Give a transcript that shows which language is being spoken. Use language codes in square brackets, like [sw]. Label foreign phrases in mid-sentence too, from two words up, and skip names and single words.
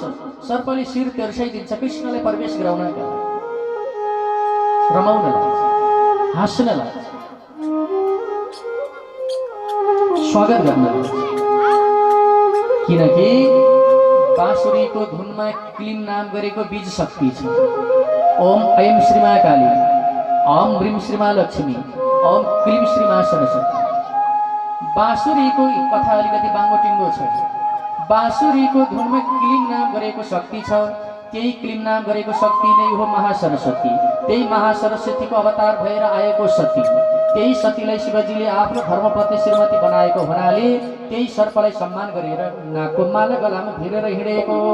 [ne] सर्पले शिर तेर्साइदिन्छ कृष्णलाई प्रवेश गराउनका लागि, रमाउन लाग्छ, हाँस्न लाग्छ, स्वागत गर्न लाग्छ। किनकि बाँसुरीको धुनमा क्लीन नाम गरेको बीज शक्ति छ। [sa] ओम ऐं श्रीमा काली ओम ह्रीं श्रीमा लक्ष्मी, ओम क्लीं श्रीमा सरस्वती। [ne] बाँसुरीको कथा अलिकति बाङ्गोटिङ्गो छ। बाँसुरीको धुनमा क्लीं नाम गरेको शक्ति छ, त्यही क्लीं नाम गरेको शक्ति नै हो महासरस्वती। त्यही महासरस्वतीको अवतार भएर आएको सती, त्यही सतीलाई शिवजीले आफ्नो धर्मपत्नी श्रीमती बनाएको हुनाले त्यही सर्पलाई सम्मान गरेर नागको माला गलामा भिरेर हिँडेको।